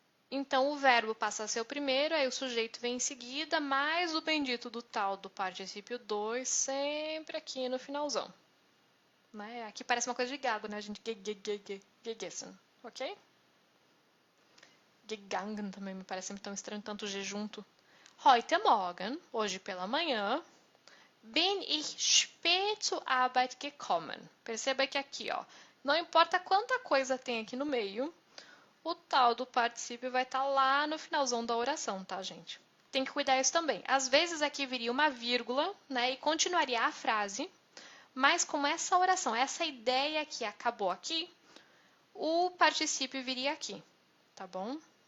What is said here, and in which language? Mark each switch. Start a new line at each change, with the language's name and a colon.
Portuguese: Então, o verbo passa a ser o primeiro, aí o sujeito vem em seguida, mais o bendito do tal do particípio 2, sempre aqui no finalzão. Né? Aqui parece uma coisa de gago, né? A gente gegessen, ok? Gegangen também me parece tão estranho, tanto G junto.
German: Heute Morgen,
Portuguese: hoje pela manhã,
German: Bin ich spät zur Arbeit gekommen.
Portuguese: Perceba que aqui, ó, não importa quanta coisa tem aqui no meio, o tal do particípio vai estar lá no finalzão da oração, tá, gente? Tem que cuidar isso também. Às vezes aqui viria uma vírgula, né, e continuaria a frase, mas como essa oração, essa ideia que acabou aqui, o particípio viria aqui, tá bom?